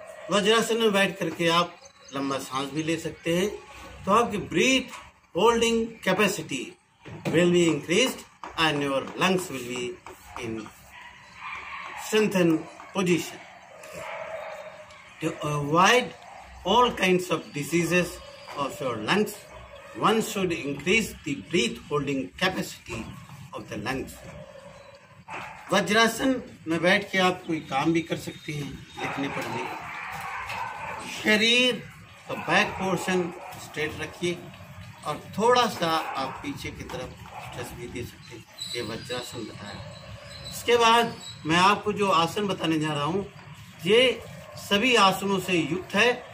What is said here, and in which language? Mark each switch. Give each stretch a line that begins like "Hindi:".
Hindi: वज्रासन में बैठ करके आप लंबा सांस भी ले सकते हैं, तो आपकी
English: Breath holding capacity will be increased and your lungs will be in strengthened position. To avoid all kinds of diseases of your lungs, one should increase the breath holding capacity of the lungs.
Hindi: Vajrasana में बैठ के आप कोई काम भी कर सकते हैं, लिखने पढ़ने। शरीर का बैक पोर्शन स्ट्रेट रखिए और थोड़ा सा आप पीछे की तरफ तस्वीर दे सकते हैं। ये वज्रासन बताया। इसके बाद मैं आपको जो आसन बताने जा रहा हूँ, ये सभी आसनों से युक्त है।